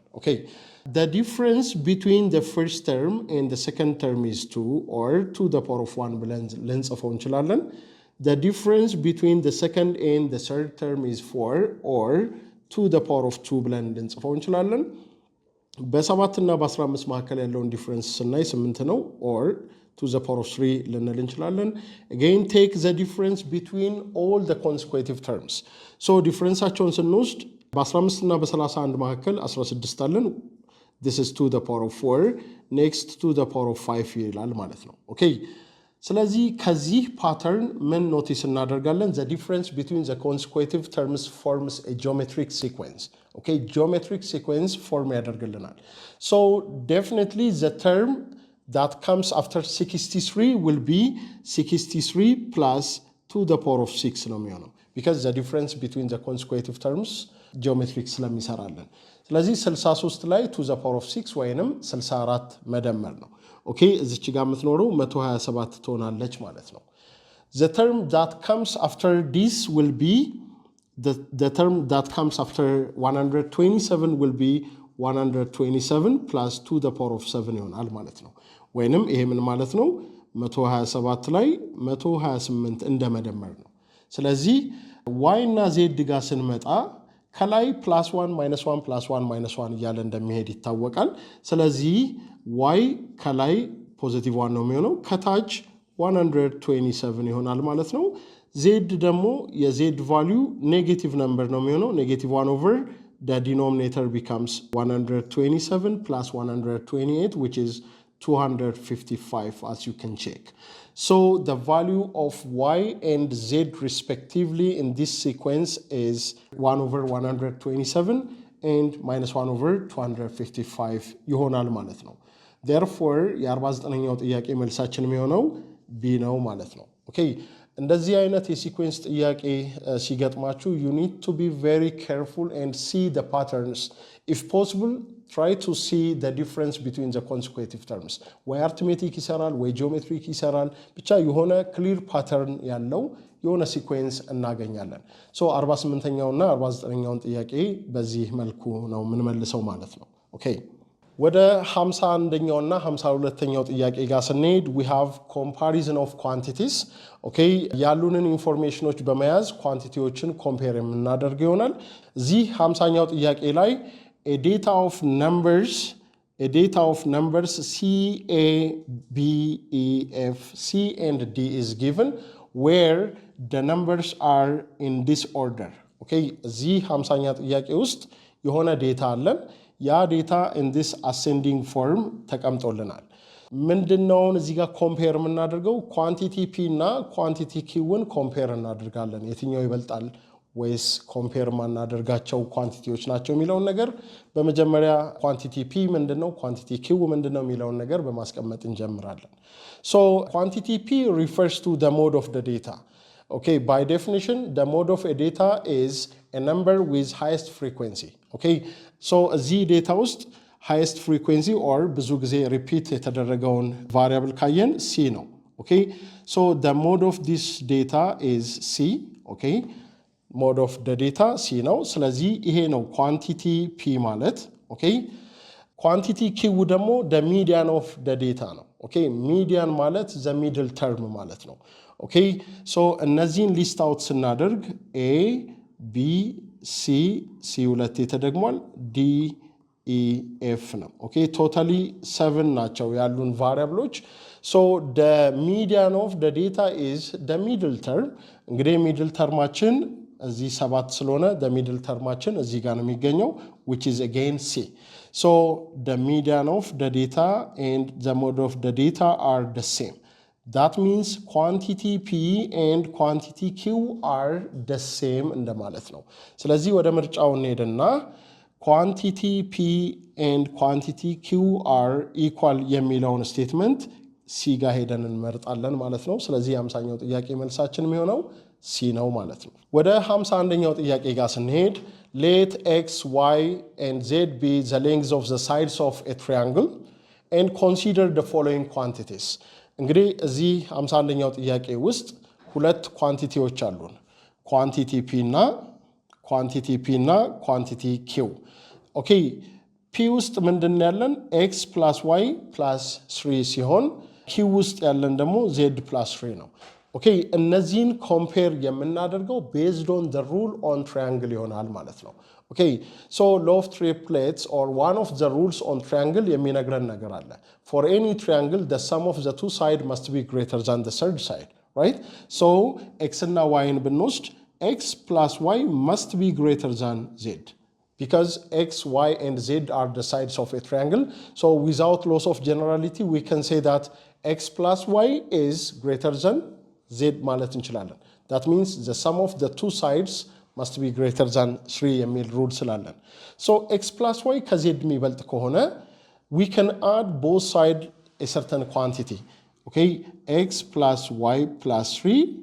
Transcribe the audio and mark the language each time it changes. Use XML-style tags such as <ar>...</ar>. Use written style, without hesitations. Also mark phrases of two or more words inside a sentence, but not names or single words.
<en>Okay, the difference between the first term and the second term is 2 or 2 the power of 1</en> <am>ብለን ልንጽፈው እንችላለን.</am> <en>The difference between the second and the third term is 4 or 2 the power of 2</en> <am>ብለን ልንጽፈው እንችላለን. በ7 እና በ15 መካከል ያለውን ዲፈረንስ ስናይ 8 ነው</am> <en>or to the power of 3</en> <am>ልንል እንችላለን.</am> <en>Again, take the difference between all the consecutive terms.</en> <am>So ዲፈረንሳቸውን ስንወስድ በ15 እና በ31 መካከል 16 አለን.</am> <en>This is to the power of 4. Next to the power of 5</en> <am>ይላል ማለት ነው. Okay, ስለዚህ ከዚህ pattern ምን ኖቲስ እናደርጋለን?</am> <en>The difference between the consecutive terms forms a geometric sequence. Okay, geometric sequence form ያደርግልናል. So definitely the term that comes after 63 will be 63 plus 2 the power of 6</en> <am>ነው የሚሆነው,</am> <en>because the difference between the consecutive terms geometric ስለሚሰራለን.</en> <am>ስለዚህ 63 ላይ 2</am> <en>the power of</en> <am>6 ወይንም 64 መደመር ነው. Okay, እዚች ጋር የምትኖረው 127 ትሆናለች ማለት ነው.</am> <en>The term that comes after this will be the term that comes after 127 will be 127 plus 2 the power of 7</en> <am>ይሆናል ማለት ነው. ወይንም ይሄ ምን ማለት ነው? 127 ላይ 128 እንደመደመር ነው. ስለዚህ y እና z ጋር ስንመጣ ከላይ +1 -1 +1 -1 እያለ እንደሚሄድ ይታወቃል. ስለዚህ y ከላይ ፖዚቲቭ 1 ነው የሚሆነው, ከታች 127 ይሆናል ማለት ነው. z ደግሞ የz ቫልዩ ኔጌቲቭ ነምበር ነው የሚሆነው, ኔጌቲቭ</am> <en>1 over the denominator becomes 127 plus 128, which is 255, as you can check. So the value of y and z respectively in this sequence is 1 over 127 and minus 1 over 255</en> <am>ይሆናል ማለት ነው. Therefore የ49ኛው ጥያቄ መልሳችን የሚሆነው B ነው ማለት ነው.</am> <en>Okay,</en> <am>እንደዚህ አይነት የሲኩዌንስ ጥያቄ ሲገጥማችሁ</am> <en>you need to be very careful and see the patterns. If possible, try to see the difference between the consecutive terms.</en> <am>ወይ arithmetic ይሰራል ወይ geometric ይሰራል, ብቻ የሆነ</am> <en>clear pattern</en> <am>ያለው የሆነ ሲኩዌንስ እናገኛለን. So 48ኛው እና 49ኛውን ጥያቄ በዚህ መልኩ ነው የምንመልሰው ማለት ነው. Okay, ወደ 51ኛው እና 52ኛው ጥያቄ ጋር ስንሄድ</am> <en>we have comparison of quantities.</en> <am>Okay, ያሉንን ኢንፎርሜሽኖች በመያዝ ኳንቲቲዎችን ኮምፔር የምናደርግ ይሆናል. እዚህ 50ኛው ጥያቄ ላይ</am> <en>a data of numbers C, A, B, E, F, C and D is given where the numbers are in this order.</en> <am>Okay, እዚህ 50ኛ ጥያቄ ውስጥ የሆነ ዴታ አለን ያ ዴታ</am> <en>in this ascending form</en> <am>ተቀምጦልናል ምንድነው እዚህ ጋር ኮምፔር የምናደርገው ኳንቲቲ p እና ኳንቲቲ q ን ኮምፔር እናደርጋለን የትኛው ይበልጣል ወይስ ኮምፔር ማናደርጋቸው ኳንቲቲዎች ናቸው የሚለው ነገር በመጀመሪያ ኳንቲቲ p ምንድነው ኳንቲቲ q ምንድነው የሚለው ነገር በማስቀመጥ እንጀምራለን</am> <en>so quantity p refers to the mode of the data okay by definition the mode of a data is a number with highest frequency okay so</en> <am>እዚህ ዴታ ውስጥ</am> <en>highest frequency or</en> <am>ብዙ ጊዜ repeat የተደረገውን variable ካየን c ነው</am> <en>okay so the mode of this data is c okay mode of the data c</en> <am>ነው ስለዚህ ይሄ ነው</am> <en>quantity p ማለት okay quantity q ደግሞ the median of the data ነው okay median ማለት the middle term</en> <am>ማለት ነው</am> <en>okay so እነዚህን list out ስናደርግ a b c c</en> <am>ሁለት የተደግሟል</am> <en>d e f ነው okay totally 7</en> <am>ናቸው ያሉን</am> <en>variables so the median of the data is the middle term እንግዲህ middle termችን</en> <am>እዚህ 7 ስለሆነ</am> <en>the middle termችን</en> <am>እዚህ ጋር ነው የሚገኘው</am> <en>which is again c so the median of the data and the mode of the data are the same that means quantity p and quantity q are the same</en> <am>እንደማለት ነው ስለዚህ ወደ ምርጫው እንሄድና</am> <en>quantity p and quantity q are equal</en> <am>የሚለውን ስቴትመንት</am> <en>c</en> <am>ጋር ሄደን እንመርጣለን ማለት ነው ስለዚህ 50ኛው ጥያቄ መልሳችን የሚሆነው c ነው ማለት ነው ወደ 51ኛው ጥያቄ ጋር ስንሄድ</am> <en>let x y and z be the lengths of the sides of a triangle and consider the following quantities</en> <am>እንግዲህ እዚህ 51ኛው ጥያቄ ውስጥ ሁለት ኳንቲቲዎች አሉን ኳንቲቲ p እና ኳንቲቲ q ኦኬ p ውስጥ ምንድነው ያለን x + y + 3 ሲሆን q ውስጥ ያለን ደግሞ z + 3 ነው ኦኬ እነዚህን ኮምፔር የምናደርገው</am> <en>based on the rule on triangle</en> <am>ይሆናል ማለት ነው</am> <en>okay so law of triplets or one of the rules on triangle</en> <am>የሚነግረን ነገር አለ</am> <en>for any triangle the sum of the two sides must be greater than the third side right so x</en> <am>እና y ን ብንወስድ</am> <en>x + y must be greater than z because x y and z are the sides of a triangle so without loss of generality we can say that x + y is greater than z</en> <am>ማለት እንችላለን</am> <en>that means the sum of the two sides must be greater than 3</en> <am>የሚል rule ስላለን</am> <en>so x + y</en> <am>ከz የሚበልጥ ከሆነ</am> <en>we can add both sides a certain quantity okay x + y + 3</en>